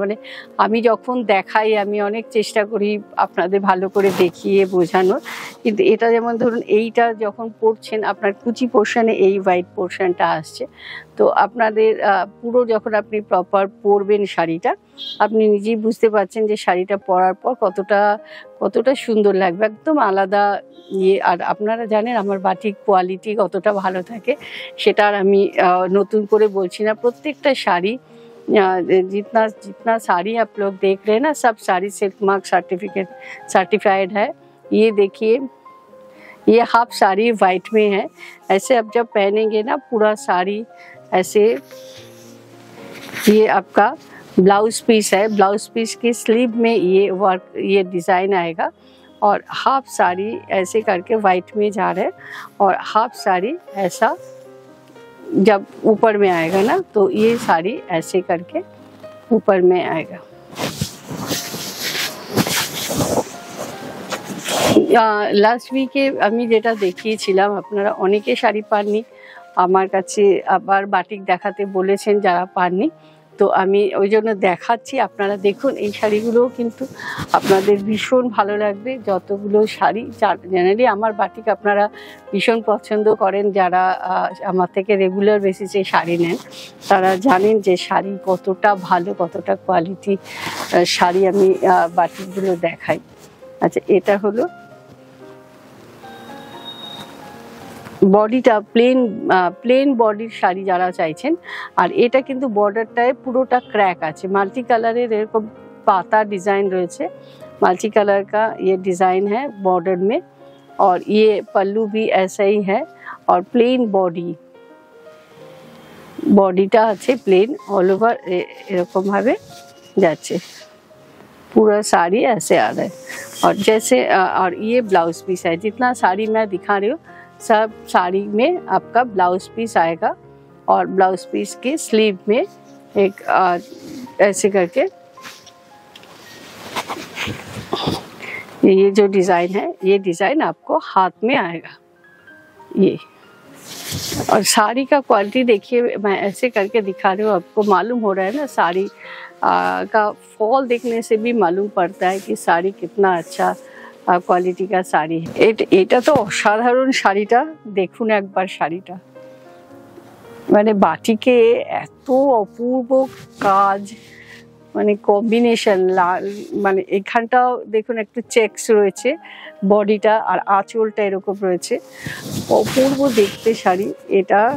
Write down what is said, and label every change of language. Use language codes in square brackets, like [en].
[bn] মানে আমি যখন দেখাই, আমি অনেক চেষ্টা করি আপনাদের ভালো করে দেখিয়ে বোঝানোর, কিন্তু এটা যেমন ধরুন এইটা যখন পরছেন আপনার কুচি পোর্শনে এই হোয়াইট পোর্শনটা আসছে, তো আপনাদের পুরো যখন আপনি প্রপার পরবেন শাড়িটা, আপনি নিজেই বুঝতে পারছেন যে শাড়িটা পরার পর কতটা সুন্দর লাগবে, একদম আলাদা ইয়ে। আর আপনারা জানেন আমার বাটিক কোয়ালিটি কতটা ভালো থাকে, সেটা আর আমি নতুন করে বলছি না। प्रत्येकটা শাড়ি [hi] जितना जितना साड़ी आप लोग देख रहे हैं ना, सब साड़ी सिल्क मार्क सर्टिफाइड है। ये देखिए, ये हाफ साड़ी वाइट में है। ऐसे आप जब पहनेंगे ना पूरा साड़ी ऐसे, ये आपका ब्लाउज पीस है। ब्लाउज पीस की स्लीव में ये वर्क, ये डिज़ाइन आएगा। और हाफ साड़ी ऐसे करके वाइट में जा रहे हैं, और हाफ साड़ी ऐसा जब ऊपर में आएगा ना, तो ये साड़ी ऐसे करके ऊपर में आएगा। [bn] লাস্ট উইকে আমি যেটা দেখিয়েছিলাম, আপনারা অনেকে শাড়ি পাননি, আমার কাছে আবার বাটিক দেখাতে বলেছেন যারা পাননি, তো আমি ওই জন্য দেখাচ্ছি। আপনারা দেখুন, এই শাড়িগুলোও কিন্তু আপনাদের ভীষণ ভালো লাগবে। যতগুলো শাড়ি জেনারেলি আমার বাটিক আপনারা ভীষণ পছন্দ করেন, যারা আমার থেকে রেগুলার বেসিসে শাড়ি নেন তারা জানেন যে শাড়ি কতটা ভালো, কতটা কোয়ালিটি শাড়ি আমি বাটিকগুলো দেখাই। আচ্ছা, এটা হলো বডিটা, প্লেন বডির শাড়ি যারা চাইছেন। আর এটা কিন্তু বর্ডারটায় পুরোটা ক্র্যাক আছে, মাল্টি কালারের এরকম [hi] पाता डिजाइन रहे, मल्टी कलर का ये डिजाइन है बॉर्डर में। और ये पल्लू भी ऐसा ही है, और प्लेन बॉडीटा আছে प्लेन ऑल ओवर [bn] এরকম ভাবে যাচ্ছে, [hi] पूरा साड़ी ऐसे आ रहा है। और जैसे और ये ब्लाउज पीस है, जितना साड़ी मैं दिखा रही हूँ सब साड़ी में आपका ब्लाउज पीस आएगा। और ब्लाउज पीस के स्लीव में एक ऐसे करके ये जो डिज़ाइन है, ये डिज़ाइन आपको हाथ में आएगा ये। और साड़ी का क्वालिटी देखिए, मैं ऐसे करके दिखा रही हूँ, आपको मालूम हो रहा है ना, साड़ी का फॉल देखने से भी मालूम पड़ता है कि साड़ी कितना अच्छा क्वालिटी का साड़ी है। [bn] এটা তো অসাধারণ শাড়িটা, দেখুন একবার শাড়িটা, মানে বাটিকে এত অপূর্ব কাজ, মানে কম্বিনেশন লাল, মানে এখানটাও দেখুন একটু চেকস রয়েছে বডিটা, আর আঁচলটা এরকম রয়েছে, অপূর্ব দেখতে শাড়ি এটা।